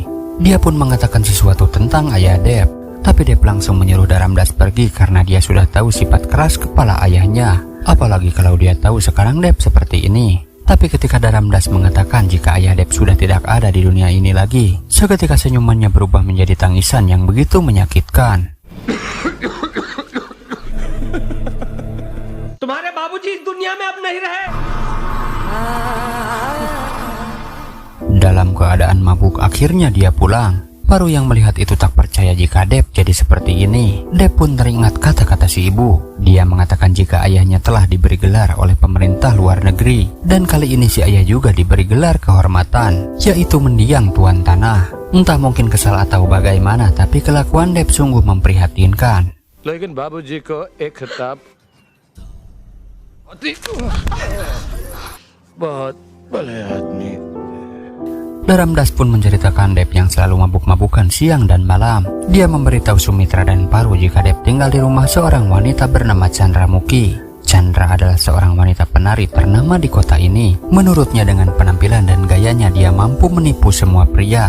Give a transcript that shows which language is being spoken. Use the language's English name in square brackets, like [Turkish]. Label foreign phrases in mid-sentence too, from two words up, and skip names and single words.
[Indonesian] Dia pun mengatakan sesuatu tentang ayah Dep. Tapi Dep langsung menyuruh Daramdas pergi karena dia sudah tahu sifat keras kepala ayahnya. Apalagi kalau dia tahu sekarang Dep seperti ini. Tapi ketika Daramdas mengatakan jika ayah Dep sudah tidak ada di dunia ini lagi, seketika senyumannya berubah menjadi tangisan yang begitu menyakitkan. [Hindi] तुम्हारे बाबूजी इस दुनिया में अब नहीं रहे. [Indonesian] Dalam keadaan mabuk akhirnya dia pulang. Paru yang melihat itu tak percaya jika Dep jadi seperti ini. Dep pun teringat kata-kata si ibu. Dia mengatakan jika ayahnya telah diberi gelar oleh pemerintah luar negeri. Dan kali ini si ayah juga diberi gelar kehormatan, yaitu mendiang tuan tanah. Entah mungkin kesal atau bagaimana, tapi kelakuan Dep sungguh memprihatinkan. [Hindi] लेकिन बाबूजी को एक खिताब बहुत भले आदमी. [Indonesian] Daramdas pun menceritakan Dep yang selalu mabuk-mabukan siang dan malam. Dia memberitahu Sumitra dan Paru jika Dep tinggal di rumah seorang wanita bernama Chandramuki. Chandra adalah seorang wanita penari ternama di kota ini. Menurutnya dengan penampilan dan gayanya dia mampu menipu semua pria.